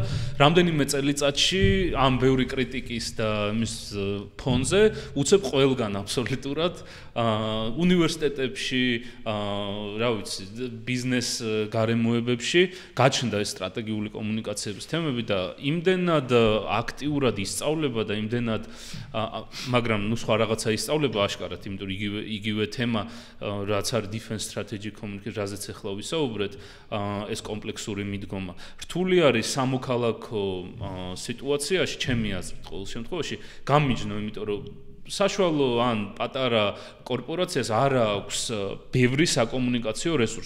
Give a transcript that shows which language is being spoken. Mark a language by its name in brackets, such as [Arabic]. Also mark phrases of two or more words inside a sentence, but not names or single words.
[Georgian] რამდენიმე წელიწადში ამ ბევრი კრიტიკის და მის ფონზე უცებ ყველგან აბსოლუტურად უნივერსიტეტებში, რა ვიცი, ბიზნეს გარემოებებში გაჩნდა ეს სტრატეგიული კომუნიკაციების თემები და იმდენად აქტიურად ისწავლება და იმდენად მაგრამ ნუ სხვა რაღაცა ისწავლება აშკარად, იმიტომ იგივე თემა, რაც არის [English] defense strategic communication, [Georgian] რაზეც ახლა ვისაუბრეთ, ეს კომპლექსური მიდგომა. რთული არის სამოქალაქო სიტუაციაში, ჩემი აზრით, ყოველ შემთხვევაში გამიჯნო, იმიტომ რომ საშუალო ან პატარა კორპორაციას არ აქვს ბევრი საკომუნიკაციო რესურსი.